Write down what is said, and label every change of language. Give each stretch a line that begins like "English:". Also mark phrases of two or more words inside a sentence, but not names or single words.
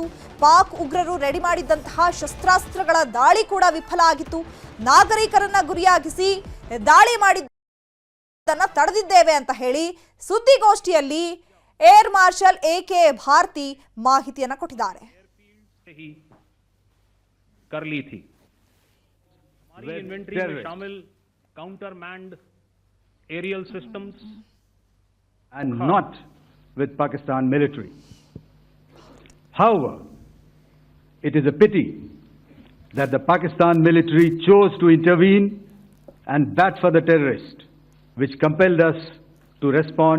Kannada: ಪಾಕ್ ಉಗ್ರರು ರೆಡಿ ಮಾಡಿದ್ದಂತಹ ಶಸ್ತ್ರಾಸ್ತ್ರಗಳ ದಾಳಿ ಕೂಡ ವಿಫಲ ಆಗಿತ್ತು. ನಾಗರಿಕರನ್ನ ಗುರಿಯಾಗಿಸಿ ದಾಳಿ ಮಾಡಿದ್ದನ್ನ ತಡೆದಿದ್ದೇವೆ ಅಂತ ಹೇಳಿ ಸುದ್ದಿಗೋಷ್ಠಿಯಲ್ಲಿ ಏರ್ ಮಾರ್ಷಲ್ AK ಭಾರತಿ ಮಾಹಿತಿಯನ್ನ ಕೊಟ್ಟಿದ್ದಾರೆ.
Hindi: कर ली थी। हमारी इन्वेंट्री में शामिल
English: counter manned aerial systems and not with Pakistan military. However, it is a pity that the Pakistan military chose to intervene and bat for the terrorist, which compelled us to respond.